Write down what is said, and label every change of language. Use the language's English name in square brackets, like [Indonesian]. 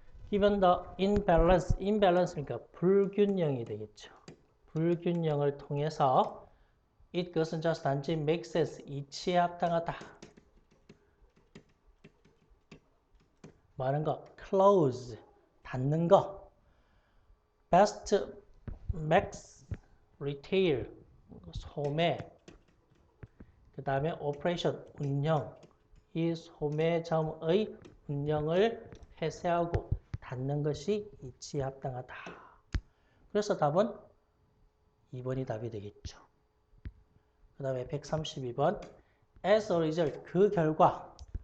[English] Given the imbalance [Korean] 니까 불균형이 되겠죠. 불균형을 통해서 그것은 just 단지 [English] make sense, [Korean] 이치에 합당하다. 말하는 거, close, 닫는 거. [English] best, max, retail, [Korean] 소매. 그 다음에 operation, 운영. 이 소매점의 운영을 폐쇄하고 닫는 것이 이치에 합당하다. 그래서 답은 2번이 답이 되겠죠. 그 다음에 132번. [English] As a result, [Korean] 그 결과